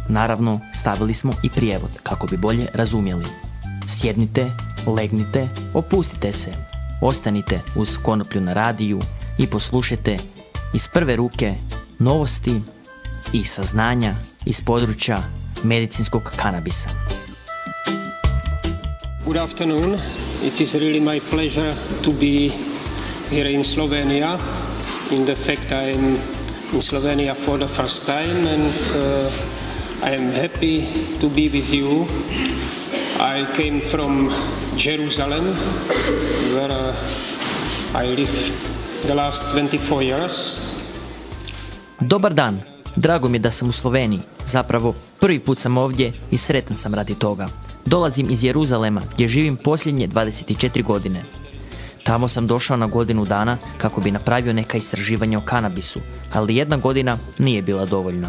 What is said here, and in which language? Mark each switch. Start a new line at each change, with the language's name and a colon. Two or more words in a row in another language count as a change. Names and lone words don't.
Croatian: Naravno, stavili smo i prijevod kako bi bolje razumjeli. Sjednite, legnite, opustite se, ostanite uz Konoplju na radiju i poslušajte iz prve ruke novosti i saznanja iz područja medicinskog kanabisa.
English: Good afternoon. It is really my pleasure to be here in Slovenia. In fact, I am in Slovenia for the first time, and I am happy to be with you. I came from Jerusalem, where I lived the last 24 years.
Croatian: Dobar dan, Drago mi je da sam u Sloveniji, zapravo prvi put sam ovdje i sretan sam radi toga. Dolazim iz Jeruzalema gdje živim posljednje 24 godine. Tamo sam došao na godinu dana kako bi napravio neka istraživanja o kanabisu, ali 1 godina nije bila dovoljna.